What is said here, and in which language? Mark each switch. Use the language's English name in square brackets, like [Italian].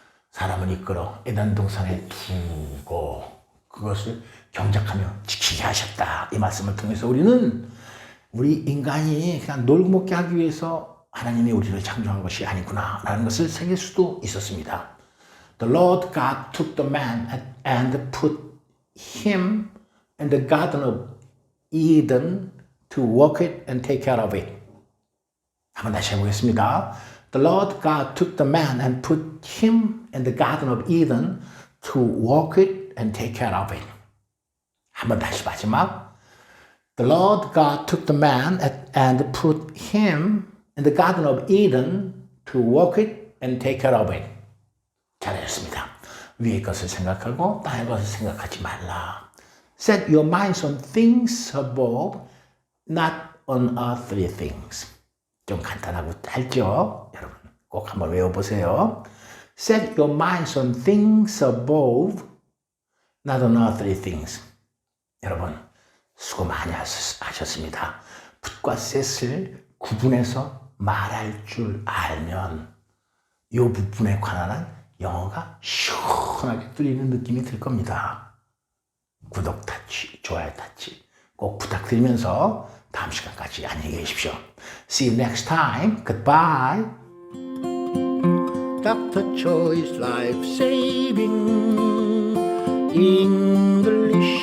[Korean] 사람을 이끌어 애단 동산에 두고 그것을 경작하며 지키게 하셨다. 이 말씀을 통해서 우리 인간이 그냥 놀고 먹게 하기 위해서 하나님이 우리를 창조한 것이 아니구나 라는 것을 새길 수도 있었습니다. [English] The Lord God took the man and put him in the garden of Eden to work it and take care of it. [Korean] 한번 다시 해보겠습니다. [English] The Lord God took the man and put him in the garden of Eden to work it and take care of it. [Korean] 한번 다시 마지막. [English] The Lord God took the man and put him in the garden of Eden to work it and take care of it. [Korean] 잘하셨습니다. 위의 것을 생각하고 땅의 것을 생각하지 말라. [English] Set your minds on things above, not on earthly things. [Korean] 좀 간단하고 짧죠? 여러분 꼭 한번 외워보세요. [English] Set your minds on things above, not on earthly things. [Korean] 여러분 수고 많이 하셨습니다. put과 set을 구분해서 말할 줄 알면 이 부분에 관한 영어가 시원하게 뚫리는 느낌이 들 겁니다. 구독 타치, 좋아요 타치 꼭 부탁드리면서 다음 시간까지 안녕히 계십시오. [English] See you next time. Goodbye. Dr. Choi's Life Saving English